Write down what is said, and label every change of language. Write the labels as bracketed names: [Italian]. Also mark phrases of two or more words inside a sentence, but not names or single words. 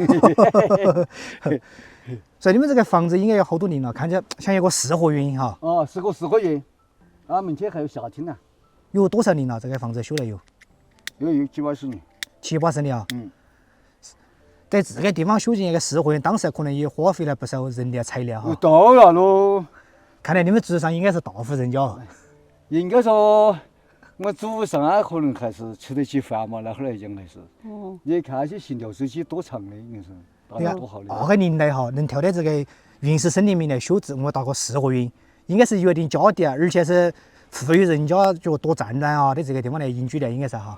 [Chinese] 所以你們這個房子應該有好多年了，看着像一個四合院哈。哦，是個四合院。啊，明天還有下廳呢。有多少年了？這個房子修了有 7、80年。 7、80年啊。嗯。在這個地方修建一個四合院，當時可能也花費了不少人力材料哈。當然嘍。看來你們祖上應該是大戶人家。應該說。我祖上啊，可能還是吃得起飯嘛，那會兒來講還是。哦。你看那些行條時期多長的，你說大家多好的。那個年代哈，能跳到這個原始森林裡面來修這麼大個四合院，應該是有一定家底啊，而且是富裕人家就多戰亂啊的這個地方來隱居的，應該是哈。